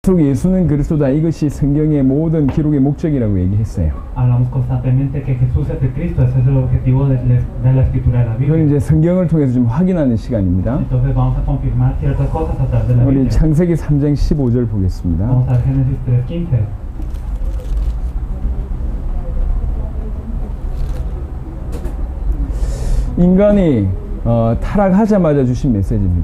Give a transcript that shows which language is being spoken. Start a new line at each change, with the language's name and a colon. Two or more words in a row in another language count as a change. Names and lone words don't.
Korean: 예수는 그리스도다. 이것이 성경의 모든 기록의 목적이라고 얘기했어요.
Spanish: Hablamos constantemente que Jesús es el Cristo, ese es el objetivo de la escritura de la
Korean: 이건
Spanish: Biblia.
Korean: 이제 성경을 통해서 좀 확인하는 시간입니다.
Spanish: Entonces vamos a confirmar ciertas cosas a través de la
Korean: 우리
Spanish: Biblia.
Korean: 창세기 3장 15절 보겠습니다.
Spanish: Vamos a ver Génesis 3:15.
Korean: 인간이 타락하자마자 주신 메시지입니다.